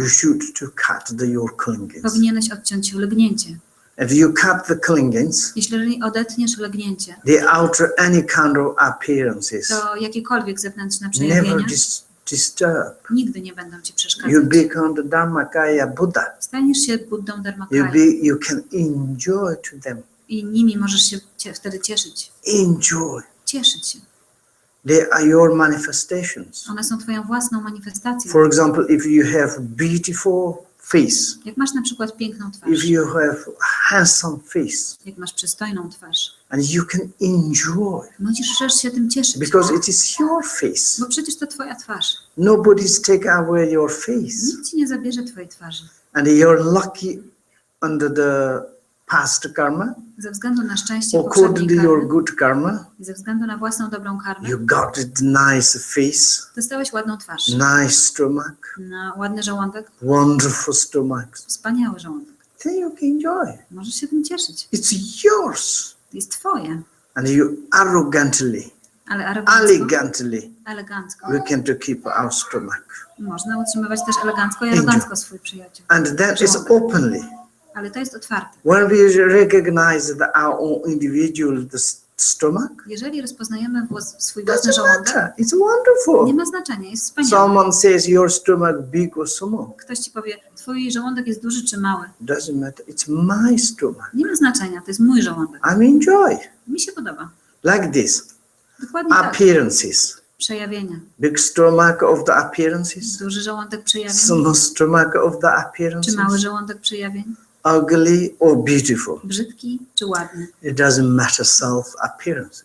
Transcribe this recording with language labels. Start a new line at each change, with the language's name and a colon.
English: you should to cut your clingings.
Polish: powinieneś odciąć lgnięcie.
English: If you cut the clingings,
Polish: Jeśli odetniesz lgnięcie,
English: they alter any kind of appearances.
Polish: to jakiekolwiek zewnętrzne
English: Never
Polish: przejawienia
English: disturb.
Polish: nigdy nie będą ci
English: You
Polish: przeszkadzać.
English: become the Dharmakaya Buddha.
Polish: Staniesz się Buddą Dharmakaya
English: You can enjoy to them.
Polish: i nimi możesz się wtedy cieszyć.
English: Enjoy.
Polish: Cieszyć się.
English: They are your manifestations.
Polish: One są twoją własną manifestacją.
English: For example, if you have beautiful face,
Polish: Jak masz na przykład piękną twarz,
English: if you have handsome face,
Polish: jak masz przystojną twarz,
English: and you can enjoy
Polish: możesz się tym cieszyć,
English: because it is your face.
Polish: bo przecież to twoja twarz.
English: Nobody's taken away your face,
Polish: Nikt ci nie zabierze twojej twarzy.
English: and you're lucky under the past karma,
Polish: Ze względu na szczęście
English: according
Polish: poprzedniej
English: to your
Polish: karmy,
English: good karma.
Polish: ze względu na własną dobrą karmę,
English: You got it nice face,
Polish: dostałeś ładną twarz,
English: nice stomach,
Polish: na ładny żołądek,
English: wonderful stomach.
Polish: wspaniały żołądek.
English: Then you can enjoy.
Polish: Możesz się tym cieszyć.
English: It's yours.
Polish: To jest twoje,
English: And you arrogantly,
Polish: ale arogancko, elegancko.
English: we can to keep our stomach.
Polish: Można utrzymywać też elegancko i arogancko swój przyjaciel.
English: And that is openly.
Polish: Ale to jest otwarte.
English: When we recognize our own individual stomach,
Polish: Jeżeli rozpoznajemy swój
English: doesn't
Polish: własny żołądek,
English: matter. It's wonderful.
Polish: nie ma znaczenia, jest wspaniały.
English: Someone says your stomach big or small.
Polish: Ktoś ci powie, twój żołądek jest duży czy mały.
English: Doesn't matter. It's my stomach.
Polish: Nie ma znaczenia, to jest mój żołądek.
English: I enjoy.
Polish: Mi się podoba.
English: Like this.
Polish: Dokładnie tak.
English: Appearances.
Polish: Przejawienia.
English: Big stomach of the appearances.
Polish: Duży żołądek przejawień,
English: Small stomach of the
Polish: czy
English: appearances.
Polish: mały żołądek przejawień.
English: Ugly or beautiful.
Polish: Brzydki czy ładny.
English: It doesn't matter self-appearance.